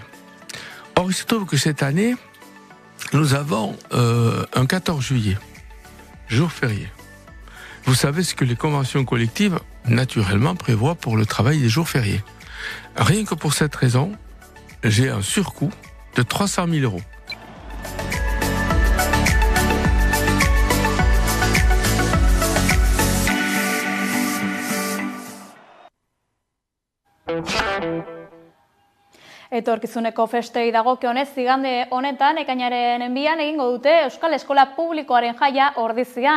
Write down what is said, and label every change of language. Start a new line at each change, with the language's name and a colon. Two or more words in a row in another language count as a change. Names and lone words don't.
French: Or, il se trouve que cette année, nous avons un 14 juillet, jour férié. Vous savez ce que les conventions collectives, naturellement, prévoient pour le travail des jours fériés. Rien que pour cette raison, j'ai un surcoût de 300 000 €.
Basque: Etorkizuneko festei dagokionez, igande honetan ekainaren 2an egingo dute Euskal Eskola Publikoaren jaia Ordizian.